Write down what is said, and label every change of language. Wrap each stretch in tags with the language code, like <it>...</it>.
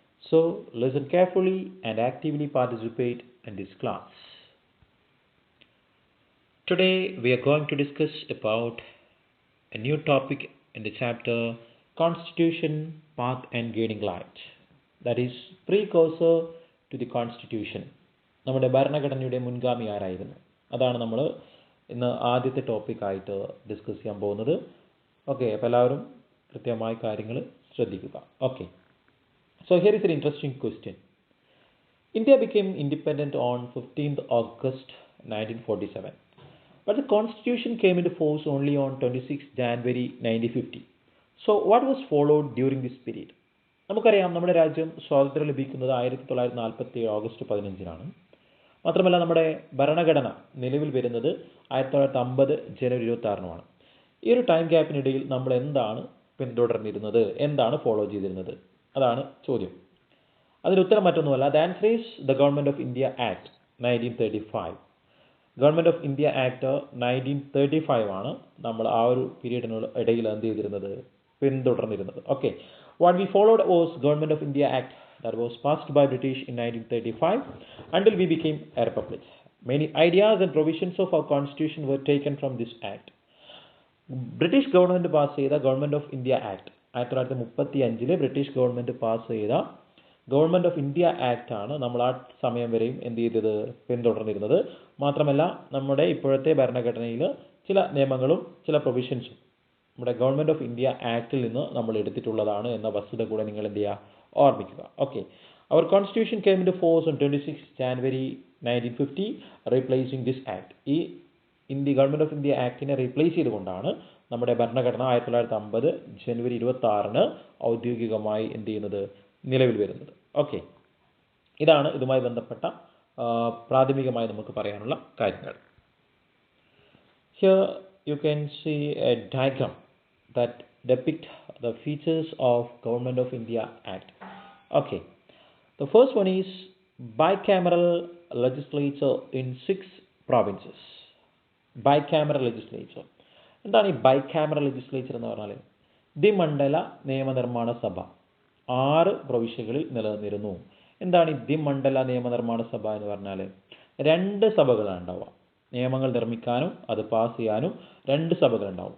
<en>So, listen carefully and actively participate in this class. Today, we are going to discuss about a new topic in the chapter Constitution, Path and Guiding Light. That is precursor to the Constitution.</en> <ml>നമ്മുടെ ഭരണഘടനയുടെ മുൻഗാമി ആരായിരുന്നു, അതാണ് നമ്മൾ ഇന്ന് ആദ്യത്തെ ടോപ്പിക്കായിട്ട് discuss ചെയ്യാൻ പോകുന്നത്. Okay, അപ്പോൾ എല്ലാവരും കൃത്യമായി കാര്യങ്ങൾ ശ്രദ്ധിക്കുക. Okay,</ml> <en>So here is an interesting question. India became independent on 15th August 1947, but the constitution came into force only on 26th January 1950. So what was followed during this period?</en> <ml>നമുക്കറിയാം, നമ്മുടെ രാജ്യം സ്വാതന്ത്ര്യം ലഭിക്കുന്നത് 1947 ഓഗസ്റ്റ് 15-നാണ്. മാത്രമല്ല, നമ്മുടെ ഭരണഘടന നിലവിൽ വരുന്നത് 1950 ജനുവരി 26-നുമാണ്. ഈ ഒരു ടൈം ഗ്യാപ്പിനിടയിൽ നമ്മൾ എന്താണ് പിന്തുടർന്നിരുന്നത്, എന്താണ് ഫോളോ ചെയ്തിരുന്നത്, അതാണ് ചോദ്യം. അതിന് ഉത്തരം മറ്റൊന്നുമല്ല.</ml> <en>The answer is the Government of India Act 1935.</en> <ml>Government of India act 1935 ആണ് നമ്മൾ ആ ഒരു പീരീഡിനുള്ള ഇടയിൽ എന്ത് ചെയ്തിരുന്നത്, പിന്തുടർന്നിരുന്നത്.</ml> <en>Okay, what we followed was Government of India Act that was passed by British in 1935 until we became a republic. Many ideas and provisions of our constitution were taken from this act.</en> <ml>British government pass ചെയ്ത government of India act 1935 British government pass ചെയ്ത government of India act ആണ് നമ്മൾ ആ സമയം വരെയും എന്ത് ചെയ്തത്, പിന്തുടർന്നിരുന്നത്. മാത്രമല്ല, നമ്മുടെ ഇപ്പോഴത്തെ ഭരണഘടനയിൽ ചില നിയമങ്ങളും ചില പ്രൊവിഷൻസും നമ്മുടെ ഗവൺമെൻറ് ഓഫ് ഇന്ത്യ ആക്ടിൽ നിന്ന് നമ്മൾ എടുത്തിട്ടുള്ളതാണ് എന്ന വസ്തുത കൂടെ നിങ്ങൾ എന്ത് ചെയ്യുക, ഓർമ്മിക്കുക.</ml> <en>Okay, our constitution came into force on 26 January 1950 replacing this act.</en> <ml>ഈ ഗവൺമെൻറ് ഓഫ് ഇന്ത്യ ആക്ടിനെ റീപ്ലേസ് ചെയ്തുകൊണ്ടാണ് നമ്മുടെ ഭരണഘടന 1950 ജനുവരി 26-ന് ഔദ്യോഗികമായി എന്ത് ചെയ്യുന്നത്, നിലവിൽ വരുന്നത്. ഓക്കെ, ഇതാണ് ഇതുമായി ബന്ധപ്പെട്ട പ്രാഥമികമായി നമുക്ക് പറയാനുള്ള കാര്യങ്ങൾ.</ml> <en>Here you can see a diagram that depict the features of Government of India Act. Okay, the first one is bicameral legislature in 6 provinces. Bicameral legislature.</en> <ml>എന്താണ് ഈ ബൈകാമറൽ ലെജിസ്ലേച്ചർ എന്ന് പറഞ്ഞാൽ? ദ്വിമണ്ഡല നിയമനിർമ്മാണ സഭ 6 പ്രവിശ്യകളിൽ നിലനിന്നിരുന്നു. എന്താണ് ഈ ദ്വിമണ്ഡല നിയമനിർമ്മാണ സഭ എന്ന് പറഞ്ഞാൽ? 2 സഭകളാണ് ഉണ്ടാവുക. നിയമങ്ങൾ നിർമ്മിക്കാനും അത് പാസ് ചെയ്യാനും 2 സഭകളുണ്ടാവും.</ml>